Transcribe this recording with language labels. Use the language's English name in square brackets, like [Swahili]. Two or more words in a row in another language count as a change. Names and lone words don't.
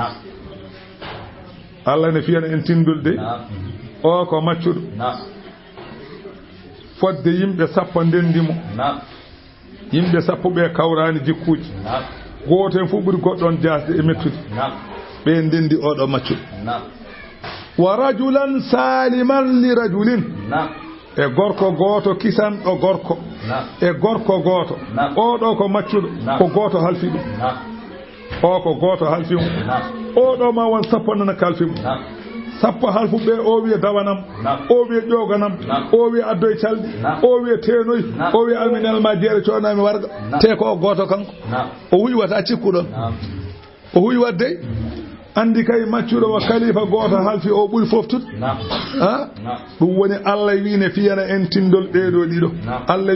[Fula] Allah ne fiyana en tindol de o ko maccuɗo fodde yimɓe sappo ndendimo yimɓe sappo ɓe kawrani jikkuji goten fu ɓuri goɗɗon jasde e mettude ɓe ndendi oɗo maccuɗo [Arabic] ورجلا سلما لرجل [Fula] e gorko goto kisanɗo gorko e gorko goto oɗo ko maccuɗo ko goto halfi ɗum o ko goto halfi ɗum oɗo ma won sappo nana kalfi ɗum sappo halfu ɓe o wiye dawanam o wiye ƴoganam o wiye addoye calɗi o wiye tenoyi o wiye alminelma jeere coonami warga te ko o goto kanko o huywata cikkuɗon o huywatde andi kay maccuɗo wa khalifa goto halfi o ɓuri foftude ɗum woni Allah wi ne fiyana en tindol ɗeɗo ɗiɗo Allah